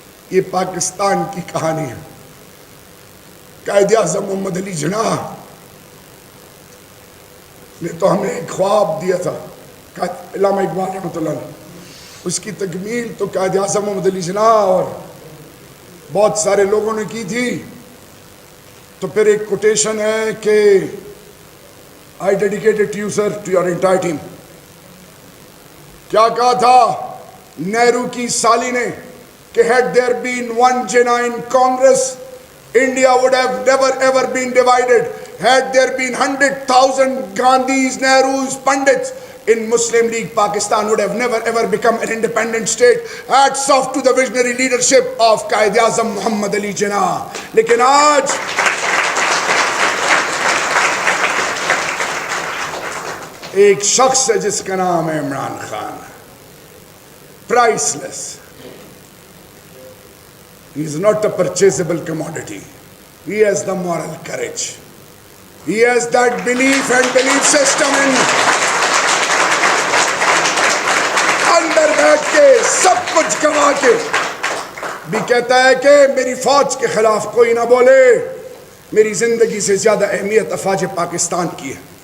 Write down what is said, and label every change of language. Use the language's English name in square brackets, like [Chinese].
[Urdu] یہ پاکستان کی کہانی ہے. قائد اعظم محمد علی جناح نے تو ہمیں ایک خواب دیا تھا علامہ اقبال رحمۃ اللہ علیہ اس کی تکمیل تو قائد اعظم محمد علی جناح اور بہت سارے لوگوں نے کی تھی. تو پھر ایک کوٹیشن ہے کہ [English] I dedicate it to you sir to your entire team. [Urdu] کیا کہا تھا نہرو کی سالی نے کہ [English] had there been one genuine Congress India would have never ever been divided. Had there been 100,000 Gandhis, Nehrus, Pandits in Muslim League, Pakistan would have never ever become an independent state. Hats off to the visionary leadership of Qaid Azam Muhammad Ali Jinnah. [Urdu] لیکن آج ایک شخص ہے جس کا نام ہے Imran Khan. [English] Priceless. He is not a purchasable commodity. He has the moral courage. He has that belief and belief system in [Urdu] اندر بیٹھ کے سب کچھ گوا کے بھی کہتا ہے کہ میری فوج کے خلاف کوئی نہ بولے میری زندگی سے زیادہ اہمیت افواج پاکستان کی ہے.